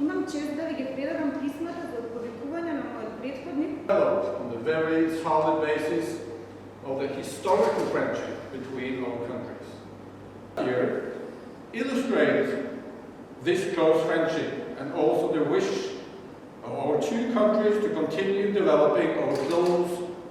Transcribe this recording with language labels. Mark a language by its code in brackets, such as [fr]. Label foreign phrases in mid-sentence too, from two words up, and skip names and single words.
[mk] чест да ви ги предадам писмата за отповикување на мојот претходник. [en] On the very solid basis of the historical friendship between our countries. Here illustrates this close friendship and also the wish of our two countries to continue developing our close